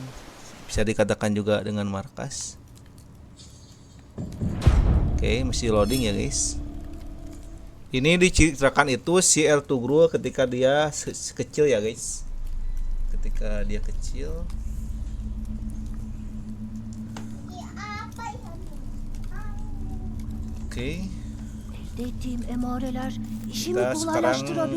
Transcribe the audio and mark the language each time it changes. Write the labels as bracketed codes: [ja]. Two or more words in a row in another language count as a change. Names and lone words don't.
[id] Bisa dikatakan juga dengan markas. Oke, mesti loading ya guys. Ini diceritakan itu si Ertugrul ketika dia kecil ya guys. Ketika dia kecil. Oke. [tr] Elde emareler işimi [id] Kita sekarang [tr] kolaylaştırabilir.